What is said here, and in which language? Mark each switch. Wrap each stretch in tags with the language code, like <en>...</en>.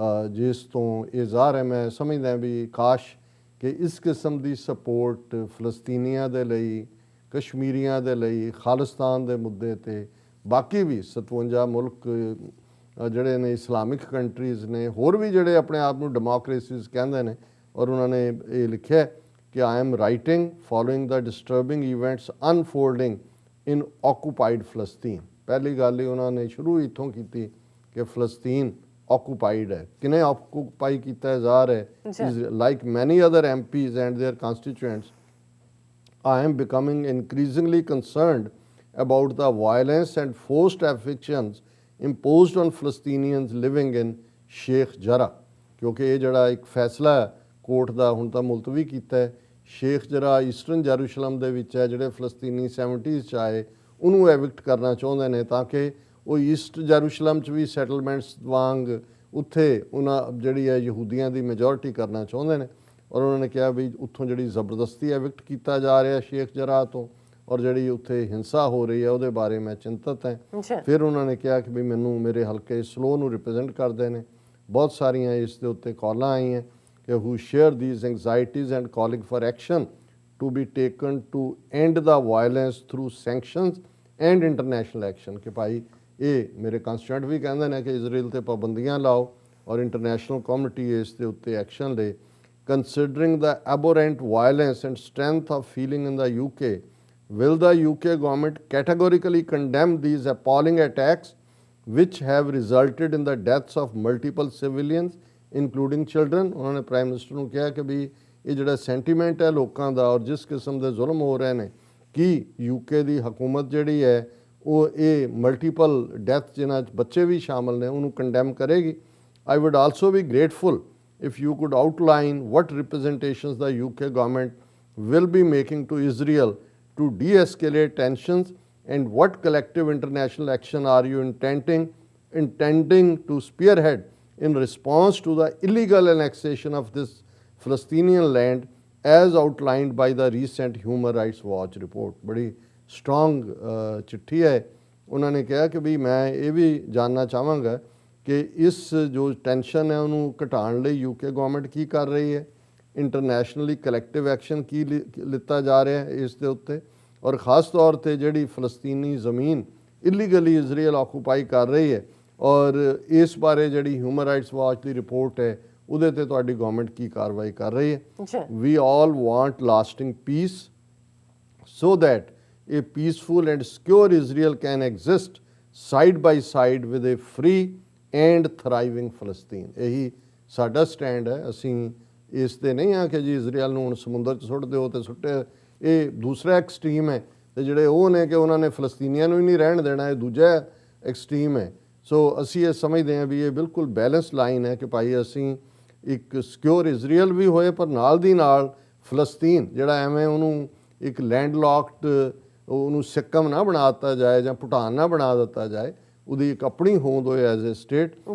<pa>ਜਿਸ ਤੋਂ ਇਹ ਜ਼ਾਹਰ ਹੈ, ਮੈਂ ਸਮਝਦਾ ਵੀ ਕਾਸ਼ ਕਿ ਇਸ ਕਿਸਮ ਦੀ ਸਪੋਰਟ ਫਲਸਤੀਨੀਆਂ ਦੇ ਲਈ, ਕਸ਼ਮੀਰੀਆਂ ਦੇ ਲਈ, ਖਾਲਿਸਤਾਨ ਦੇ ਮੁੱਦੇ 'ਤੇ, ਬਾਕੀ ਵੀ 57 ਮੁਲਕ ਜਿਹੜੇ ਨੇ ਇਸਲਾਮਿਕ ਕੰਟਰੀਜ਼ ਨੇ, ਹੋਰ ਵੀ ਜਿਹੜੇ ਆਪਣੇ ਆਪ ਨੂੰ ਡੈਮੋਕ੍ਰੇਸੀਜ਼ ਕਹਿੰਦੇ ਨੇ। ਔਰ ਉਹਨਾਂ ਨੇ ਇਹ ਲਿਖਿਆ ਕਿ</pa> <en>I am writing following the disturbing events unfolding in occupied ਫਲਸਤੀਨ।</en> <pa>ਪਹਿਲੀ ਗੱਲ ਹੀ ਉਹਨਾਂ ਨੇ ਸ਼ੁਰੂ ਇੱਥੋਂ ਕੀਤੀ ਕਿ ਫਲਸਤੀਨ ਆਕੂਪਾਈਡ ਹੈ। ਕਿਨੇ ਆਕੂਪਾਈ ਕੀਤਾ ਜ਼ਾਹਰ ਹੈ,</pa> <en>Like many other MPs and their constituents I am becoming increasingly concerned about the violence and forced evictions imposed on Palestinians living in Sheikh Jarrah।</en> <pa>ਕਿਉਂਕਿ ਇਹ ਜਿਹੜਾ ਇੱਕ ਫੈਸਲਾ ਕੋਰਟ ਦਾ ਹੁਣ ਤਾਂ ਮੁਲਤਵੀ ਕੀਤਾ ਹੈ, ਸ਼ੇਖ ਜਰਾ ਈਸਟਰਨ ਜੈਰੂਸ਼ਲਮ ਦੇ ਵਿੱਚ ਹੈ, ਜਿਹੜੇ ਫਲਸਤੀਨੀ 70s 'ਚ ਆਏ ਉਹਨੂੰ ਐਵਿਕਟ ਕਰਨਾ ਚਾਹੁੰਦੇ ਨੇ ਤਾਂ ਕਿ ਉਹ ਈਸਟ ਜੈਰੂਸ਼ਲਮ 'ਚ ਵੀ ਸੈਟਲਮੈਂਟਸ ਵਾਂਗ ਉੱਥੇ ਉਹਨਾਂ ਜਿਹੜੀ ਹੈ ਯਹੂਦੀਆਂ ਦੀ ਮੈਜੋਰਿਟੀ ਕਰਨਾ ਚਾਹੁੰਦੇ ਨੇ। ਔਰ ਉਹਨਾਂ ਨੇ ਕਿਹਾ ਵੀ ਉੱਥੋਂ ਜਿਹੜੀ ਜ਼ਬਰਦਸਤੀ ਐਵਿਕਟ ਕੀਤਾ ਜਾ ਰਿਹਾ ਸ਼ੇਖ ਜਰਾ ਤੋਂ, ਔਰ ਜਿਹੜੀ ਉੱਥੇ ਹਿੰਸਾ ਹੋ ਰਹੀ ਹੈ ਉਹਦੇ ਬਾਰੇ ਮੈਂ ਚਿੰਤਤ ਹਾਂ। ਫਿਰ ਉਹਨਾਂ ਨੇ ਕਿਹਾ ਕਿ ਵੀ ਮੈਨੂੰ ਮੇਰੇ ਹਲਕੇ ਸਲੋ ਨੂੰ ਰਿਪਰੈਜ਼ੈਂਟ ਕਰਦੇ ਨੇ। ਬਹੁਤ ਸਾਰੀਆਂ ਇਸ ਦੇ ਉੱਤੇ ਕਾਲਾਂ ਆਈਆਂ ਕਿ</pa> <en>who share these anxieties and calling for action to be taken to end the violence through sanctions and international action।</en> <pa>ਕਿ ਭਾਈ ਇਹ ਮੇਰੇ ਕੰਸਟੀਟਿਊਐਂਟ ਵੀ ਕਹਿੰਦੇ ਨੇ ਕਿ ਇਜ਼ਰਾਈਲ ਤੇ ਪਾਬੰਦੀਆਂ ਲਾਓ ਔਰ ਇੰਟਰਨੈਸ਼ਨਲ ਕਮਿਊਨਿਟੀ ਇਸ ਦੇ ਉੱਤੇ ਐਕਸ਼ਨ ਲੇ।</pa> <en>Considering the abhorrent violence and strength of feeling in the UK, will the UK government categorically condemn these appalling attacks which have resulted in the deaths of multiple civilians including children?</en> <pa>ਉਹਨਾਂ ਨੇ prime minister ਨੂੰ ਕਿਹਾ ਕਿ ਵੀ ਇਹ ਜਿਹੜਾ sentiment ਹੈ ਲੋਕਾਂ ਦਾ ਔਰ ਜਿਸ ਕਿਸਮ ਦੇ ਜ਼ੁਲਮ ਹੋ ਰਹੇ ਨੇ, ਕਿ UK ਦੀ ਹਕੂਮਤ ਜਿਹੜੀ ਹੈ ਉਹ ਇਹ ਮਲਟੀਪਲ ਡੈਥ ਜਿਨ੍ਹਾਂ 'ਚ ਬੱਚੇ ਵੀ ਸ਼ਾਮਲ ਨੇ ਉਹਨੂੰ ਕੰਡੈਮ ਕਰੇਗੀ।</pa> <en>I would also be grateful if you could outline what representations the UK government will be making to Israel to de-escalate tensions and what collective international action are you intending to spearhead in response to the illegal annexation of this Palestinian land as outlined by the recent Human Rights Watch report।</en> <hi>बड़ी strong चिट्ठी है। उन्होंने कहा कि भी मैं ये भी जानना चाहांगा कि इस जो टेंशन है</hi> <pa>ਉਹਨੂੰ ਘਟਾਉਣ ਲਈ UK ਗਵਰਨਮੈਂਟ ਕੀ ਕਰ ਰਹੀ ਹੈ, ਇੰਟਰਨੈਸ਼ਨਲੀ ਕਲੈਕਟਿਵ ਐਕਸ਼ਨ ਕੀ ਲਿੱਤਾ ਜਾ ਰਿਹਾ ਹੈ ਇਸ ਦੇ ਉੱਤੇ, ਔਰ ਖਾਸ ਤੌਰ ਤੇ ਜਿਹੜੀ ਫਲਸਤੀਨੀ ਜ਼ਮੀਨ ਇਲੀਗਲੀ ਇਜ਼ਰਾਈਲ ਆਕੂਪਾਈ ਕਰ ਰਹੀ ਹੈ ਔਰ ਇਸ ਬਾਰੇ ਜਿਹੜੀ ਹਿਊਮਨ ਰਾਈਟਸ ਵਾਚ ਦੀ ਰਿਪੋਰਟ ਹੈ ਉਹਦੇ ਤੇ ਤੁਹਾਡੀ ਗਵਰਨਮੈਂਟ ਕੀ ਕਾਰਵਾਈ ਕਰ ਰਹੀ ਹੈ।</pa> <en>We all want lasting peace so that a peaceful and secure Israel can exist side by side with a free and thriving Palestine।</en> <pa>ਇਹੀ ਸਾਡਾ ਸਟੈਂਡ ਹੈ। ਅਸੀਂ ਇਸ ਤੇ ਨਹੀਂ ਆ ਕਿ ਜੀ ਇਜ਼ਰਾਈਲ ਨੂੰ ਹੁਣ ਸਮੁੰਦਰ 'ਚ ਸੁੱਟ ਦਿਓ ਤੇ ਸੁੱਟੇ, ਇਹ ਦੂਸਰਾ ਐਕਸਟ੍ਰੀਮ ਹੈ, ਤੇ ਜਿਹੜੇ ਉਹ ਨੇ ਕਿ ਉਹਨਾਂ ਨੇ ਫਲਸਤੀਨੀਆਂ ਨੂੰ ਹੀ ਨਹੀਂ ਰਹਿਣ ਦੇਣਾ, ਇਹ ਦੂਜਾ ਐਕਸਟ੍ਰੀਮ ਹੈ। ਸੋ ਅਸੀਂ ਇਹ ਸਮਝਦੇ ਹਾਂ ਵੀ ਇਹ ਬਿਲਕੁਲ ਬੈਲੈਂਸ ਲਾਈਨ ਹੈ ਕਿ ਭਾਈ ਅਸੀਂ ਇੱਕ ਸਿਕਿਉਰ ਇਜ਼ਰਾਈਲ ਵੀ ਹੋਏ ਪਰ ਨਾਲ ਦੀ ਨਾਲ ਫਲਸਤੀਨ ਜਿਹੜਾ ਐਵੇਂ ਉਹਨੂੰ ਇੱਕ ਲੈਂਡ ਲੌਕਡ ਉਹਨੂੰ ਸਿੱਕਮ ਨਾ ਬਣਾ ਦਿੱਤਾ ਜਾਏ ਜਾਂ ਭੂਟਾਨ ਨਾ ਬਣਾ ਦਿੱਤਾ ਜਾਏ, ਉਹਦੀ ਇੱਕ ਆਪਣੀ ਹੋਂਦ ਹੋਏ</pa> <en>As a state.</en>